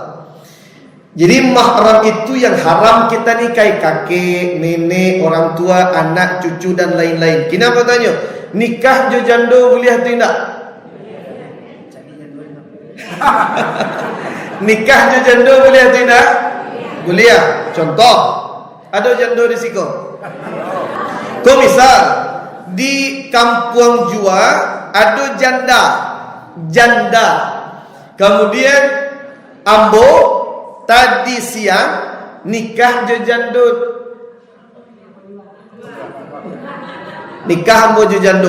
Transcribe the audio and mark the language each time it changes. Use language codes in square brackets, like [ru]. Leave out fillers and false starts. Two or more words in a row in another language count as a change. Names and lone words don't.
[id] Jadi mahram itu yang haram kita nikahi, kakek, nenek, orang tua, anak, cucu dan lain-lain. Kenapa tanya? [min] Nikah jo jando boleh atau tidak? Nikah jo jando boleh atau tidak? Boleh. Contoh, ada jando di siko. [id] Kau misal di kampung Jua ada janda. [min] Kemudian ambo tadi siang nikah jo jando. Nikah ambo jo jando.